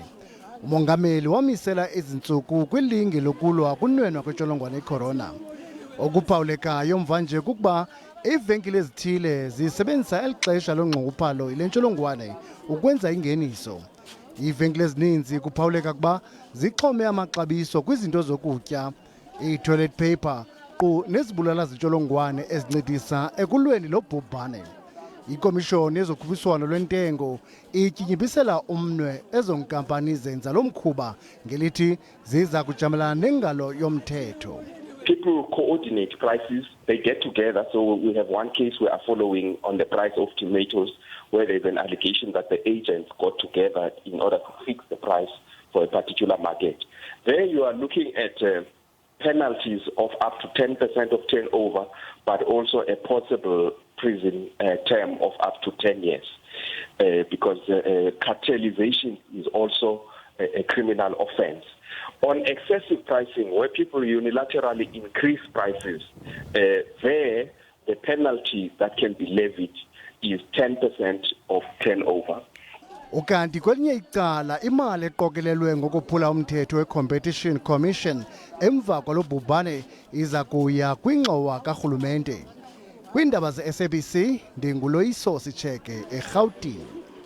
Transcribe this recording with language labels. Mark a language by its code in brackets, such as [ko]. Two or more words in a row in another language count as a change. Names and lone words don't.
[xh] Umongameli wamisela ezintsuku kwilinge lokulwa kunwenwa kwentsholongwane icorona. Okuphawulekayo mvanje kukuba iivenkile ezithile zisebenzisa eli xesha lonxunguphalo ile ntsholongwane ukwenza ingeniso. Iivenkile ezininzi kuphawuleka ukuba zixhome amaxabiso kwizinto zokutya, i- [en] toilet paper [xh] qu nezibulala zintsholongwane ezincedisa ekulweni lo bhubhane. Ikomishoni yezokhuphiswano lwentengo ityinyibisela umnwe ezo nkampani zenza lo mkhuba ngelithi ziza kujamelana nengalo yomthetho. [en] People coordinate prices, they get together. So we have one case we are following on the price of tomatoes, where there's an allegation that the agents got together in order to fix the price for a particular market. There you are looking at penalties of up to 10% of turnover, but also a possible prison term of up to 10 years. Because cartelization is also a criminal offense. On excessive pricing, where people unilaterally increase prices, there the penalty that can be levied is 10% of turnover. [xh] Ukanti kwelinye icala imali eqokelelwe ngokuphula umthetho we-Competition Commission emva kwalo bhubhane iza kuya kwingxowa karhulumente. Kwiindaba ze-SABC ndinguLoyiso Sitsheke eRhawutini.